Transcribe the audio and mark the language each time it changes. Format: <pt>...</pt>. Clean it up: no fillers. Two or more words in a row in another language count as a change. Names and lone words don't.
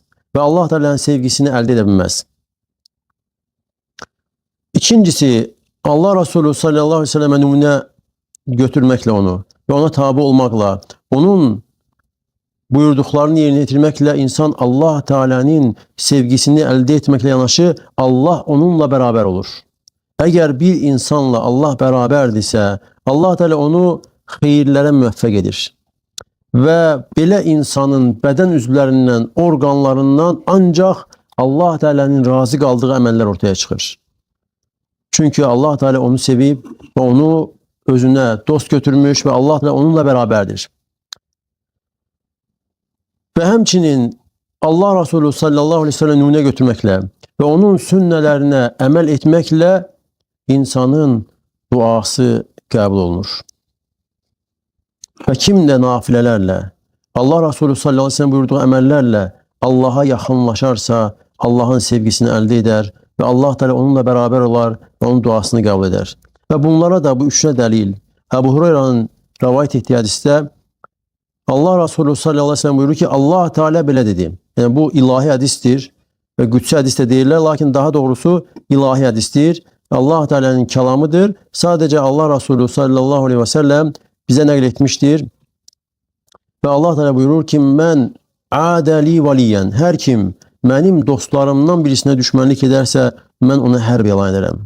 <tr>Ve Allah Teala'nın sevgisini elde edebilmez. İkincisi, Allah Resulü</tr> <ar>صلى الله عليه وسلم</ar> <tr>numune götürmekle onu ve ona tabi olmakla, onun buyurduklarını yerine getirmekle insan Allah Teala'nın sevgisini elde etmekle yanaşı Allah onunla beraber olur. Eğer bir insanla Allah beraberdirse Allah Teala onu hayırlara müvəffəq edir.</tr> <az>Ve belə insanın bədən üzvlərindən, organlarından ancaq Allah Teala'nın razı qaldığı əməllər ortaya çıxır. Çünkü Allah Teala onu sevib ve onu özüne dost götürmüş ve Allah Teala onunla beraberdir. Ve hemçinin Allah Resulü</az> <ar>صلى الله عليه وسلم</ar> <az>numune götürmekle ve onun sünnələrine əməl etmekle insanın duası qəbul olunur.</az> <tr>Ve kim de nafilelerle, Allah Resulü</tr> <ar>صلى الله عليه وسلم</ar> <tr>buyurduğu emellerle Allah'a yakınlaşarsa Allah'ın sevgisini elde eder ve Allah Teala onunla beraber olar ve onun duasını kabul eder. Ve bunlara da bu üçüne delil Ebu Hureyre'nin rivayet ettiği hadiste Allah Resulü</tr> <ar>صلى الله عليه وسلم</ar> <tr>buyurur ki Allah Teala belə dedi.</tr> <az>Yəni bu ilahi hədisdir və qüdsi hədis də deyirlər, lakin daha doğrusu ilahi hədisdir. Allah Teala'nın kəlamıdır. Sadəcə Allah Resulü</az> <ar>صلى الله عليه وسلم</ar> <az>bizə nəql etmişdir. Və Allah Teala buyurur ki,</az> <ar>من عادى لي وليا,</ar> <az>hər kim mənim dostlarımdan birisinə düşmənlik edərsə, mən ona hərb elan edərəm.</az>